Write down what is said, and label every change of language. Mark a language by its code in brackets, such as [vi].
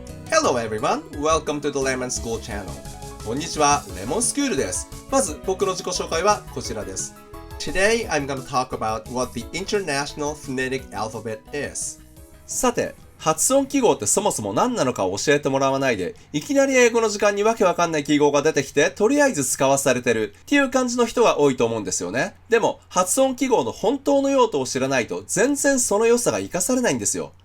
[en] Hello everyone, welcome to the Lemon School Channel. [ja] こんにちは、レモンスクールです。まず僕の自己紹介はこちらです。 [en] Today I'm going to talk about what the International Phonetic Alphabet is. [ja] さて、発音記号ってそもそも何なのかを教えてもらわないで、いきなり英語の時間にわけわかんない記号が出てきて、とりあえず使わされてるっていう感じの人が多いと思うんですよね。でも、発音記号の本当の用途を知らないと、全然その良さが活かされないんですよ。